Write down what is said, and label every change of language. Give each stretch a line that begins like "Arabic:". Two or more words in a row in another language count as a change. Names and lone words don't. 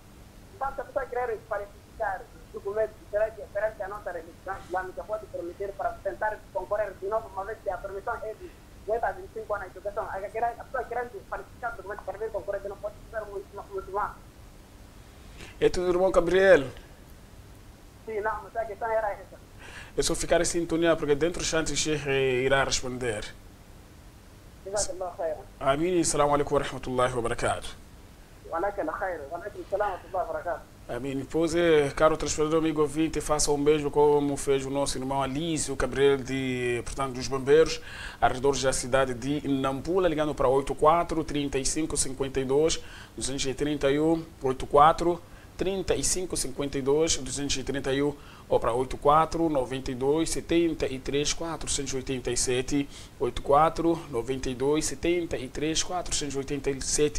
Portuguese: Então, se a pessoa quer qualificar documentos, será que a nossa religião islâmica pode permitir para tentar concorrer de novo, uma vez que a permissão é de 18 a 25 anos na educação? A pessoa querendo qualificar documentos para vir concorrer, não pode ser muito mal. É tudo, irmão Gabriel? Sim, não, mas a questão era essa. É só ficar em sintonia, porque dentro do chante o Sheikh irá responder.
Arabic: جزاك الله خير.
Portuguese: Amém.
Arabic: السلام عليكم ورحمة الله وبركاته. وعليكم خير. وعليكم السلام ورحمة الله وبركاته.
Portuguese: Amém. Pois é, caro transportador, amigo ouvinte, faça um beijo como fez o nosso irmão Alício Gabriel, portanto, dos bombeiros, arredores da cidade de Nampula, ligando para 84 35 52 231 84 35 52 231 ou para 84 92 73 487 84 92 73 487.